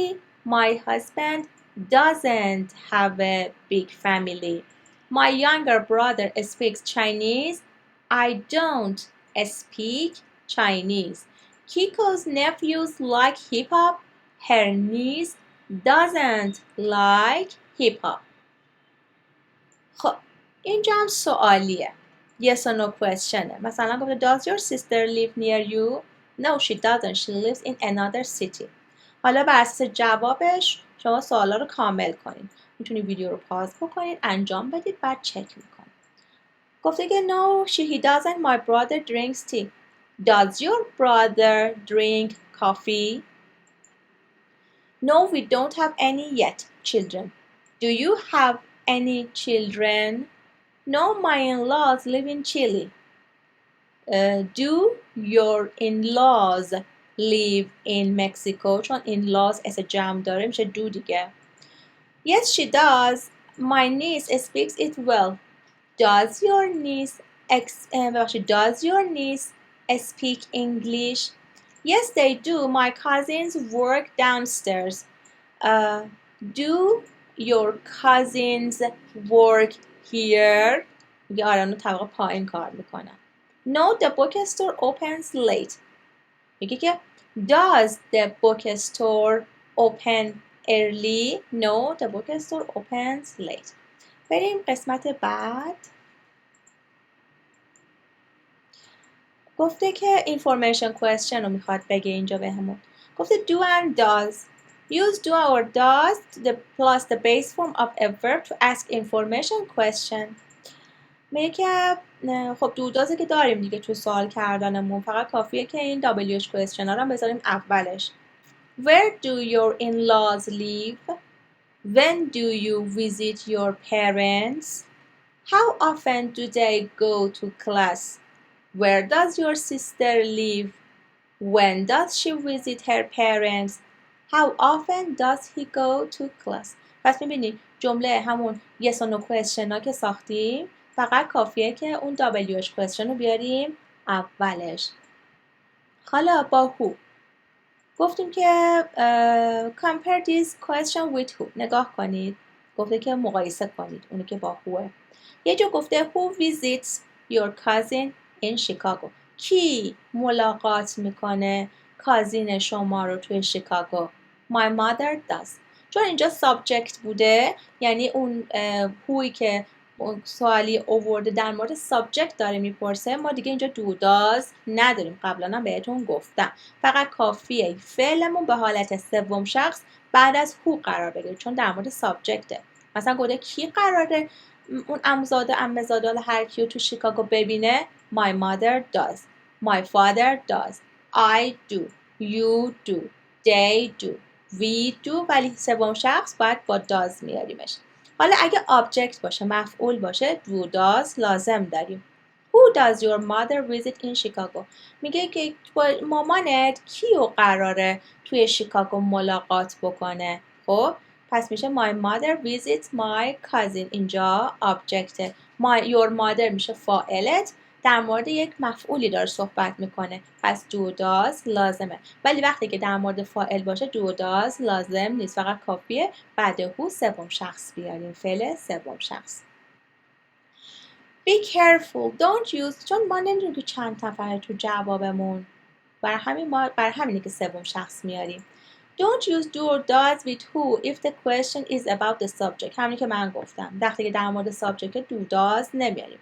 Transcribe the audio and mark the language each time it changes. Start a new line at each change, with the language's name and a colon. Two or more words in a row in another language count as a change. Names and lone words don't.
English: My husband doesn't have a big family. My younger brother speaks Chinese. I don't speak Chinese. Kiko's nephews like hip hop. Her niece doesn't like hip hop.
Persian: خب اینجا هم سوالیه.
English: Yes or no questionه.
Persian: مثلا گفته
English: Does your sister live near you? No, she doesn't. She lives in another city.
Persian: حالا بر اساس جوابش شما سوالا رو کامل کنید. میتونید ویدیو رو پاز بکنید، انجام بدید، بعد چک میکنید. گفته که
English: No, he doesn't. My brother drinks tea. Does your brother drink coffee? No, we don't have any yet children. Do you have any children? No, my in-laws live in Chile. Do your in-laws live in Mexico؟
Persian: چون in-laws اس جمع داره میشه do دیگه.
English: Yes, she does. My niece speaks it well. Does your niece speak English? Yes, they do. My cousins work downstairs. Do your cousins work here؟
Persian: میگه آره اونو طبقه پایین کار میکنن.
English: No, the bookstore opens late.
Persian: میگه که
English: Does the bookstore open early? No, the bookstore opens late.
Persian: بریم قسمت بعد. گفته که
English: information question
Persian: رو میخواد بگه اینجا بهمون.
English: گفته do and does. Use do or does plus the base form of a verb to ask information question.
Persian: میگه که خب
English: do does
Persian: که داریم دیگه تو سوال کردنمون، فقط کافیه که این
English: WH question
Persian: ها رو بذاریم اولش.
English: Where do your in-laws live? When do you visit your parents? How often do they go to class? Where does your sister live? When does she visit her parents? How often does he go to class?
Persian: پس میبینید جمله همون
English: yes or no question
Persian: ها که ساختیم، فقط کافیه که اون
English: WH question
Persian: رو بیاریم اولش. حالا با
English: who
Persian: گفتیم که
English: compare this question with who.
Persian: نگاه کنید، گفته که مقایسه کنید اونی که با whoه. یه جا گفته
English: who visits your cousin in Chicago.
Persian: کی ملاقات میکنه کازین شما رو توی شیکاگو؟
English: My mother does.
Persian: چون اینجا subject بوده، یعنی اون whoی که سوالی اوورده در مورد سابجکت داره میپرسه، ما دیگه اینجا
English: do does
Persian: نداریم. قبلا هم بهتون گفتم فقط کافیه فعلمون به حالت سوم شخص بعد از who قرار بگیره، چون در مورد سابجکته. مثلا گفته کی قراره اون عموزاده عمه‌زاده هر کیو تو شیکاگو ببینه؟
English: My mother does. My father does. I do. You do. They do. We do.
Persian: ولی سوم شخص باید با does میاریمش. حالا اگه object باشه، مفعول باشه،
English: do does
Persian: لازم داریم.
English: Who does your mother visit in Chicago?
Persian: میگه که مامانت کیو قراره توی شیکاگو ملاقات بکنه؟ خب پس میشه
English: my mother visits my cousin.
Persian: اینجا object.
English: your mother
Persian: میشه فاعلت، در مورد یک مفعولی داره صحبت میکنه، پس
English: do does
Persian: لازمه. ولی وقتی که در مورد فاعل باشه
English: do does
Persian: لازم نیست، فقط کافیه بعد who سوم شخص بیاریم، فعل سوم شخص.
English: Be careful, don't use.
Persian: چون ما نمیدونیم که چند نفره تو جوابمون، برای همینه که سوم شخص میاریم.
English: Don't use do or does with who if the question is about the subject.
Persian: همینی که من گفتم، وقتی که در مورد
English: subject do does
Persian: نمیاریم.